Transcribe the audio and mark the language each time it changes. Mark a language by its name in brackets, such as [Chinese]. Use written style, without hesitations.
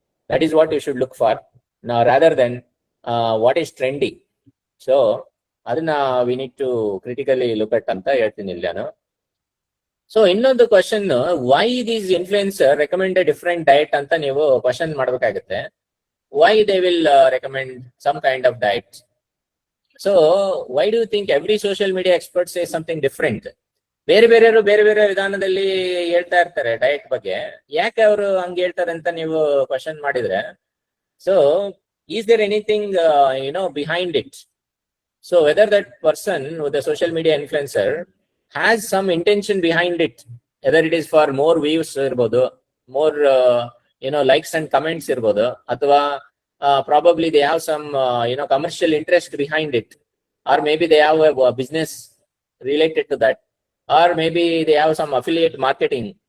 [English] That is what you should look for, rather than what is trendy. So ಅದನ್ನ we need to critically look at [Kannada] ಅಂತ ಹೇಳ್ತೀನಿ ಇಲ್ಲಿ ನಾನು. [English] so ಇನ್ನೊಂದು question, why these influencer recommend a different diet [Kannada] ಅಂತ ನೀವು question ಮಾಡ್ಬೇಕಾಗುತ್ತೆ. [English] Why they will recommend some kind of diet? So why do you think every social media expert says something different? [Kannada] ಬೇರೆ ಬೇರೆ ವಿಧಾನದಲ್ಲಿ ಹೇಳ್ತಾ ಇರ್ತಾರೆ ಡಯಟ್ ಬಗ್ಗೆ. ಯಾಕೆ ಅವರು ಹಂಗೆ ಹೇಳ್ತಾರೆ ಅಂತ ನೀವು ಕ್ವಶನ್ ಮಾಡಿದ್ರೆ, so [English] Is there anything behind it? So whether that person with social media influencer has some intention behind it, whether it is for more views ಇರ್ಬೋದು, more likes and comments ಇರ್ಬೋದು, ಅಥವಾ probably they have some commercial interest behind it, or maybe they have a business related to that, or maybe they have some affiliate marketing.